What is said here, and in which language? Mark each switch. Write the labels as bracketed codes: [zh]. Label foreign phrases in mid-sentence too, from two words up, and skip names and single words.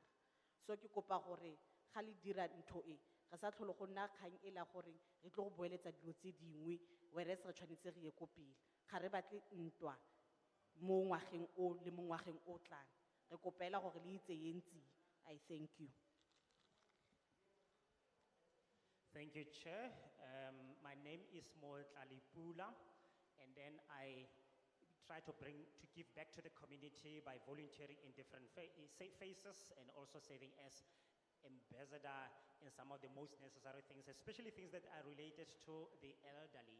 [tn] So ke kopa gore ga le dira ntho e ga sa tlholo go nna kgang e la gore re tlo go boeletsa dilo tse dingwe whereas re tshwanetse re ye ko pele, ga re batle ntwa mo ngwageng o le mo ngwageng o tlang. Re kopela gore le itse yentsi. [en] I thank you. Thank you, Chair. My name is Mo Tlalipula, and then I try to give back to the community by volunteering in different phases and also serving as ambassador in some of the most necessary things, especially things that are related to the elderly.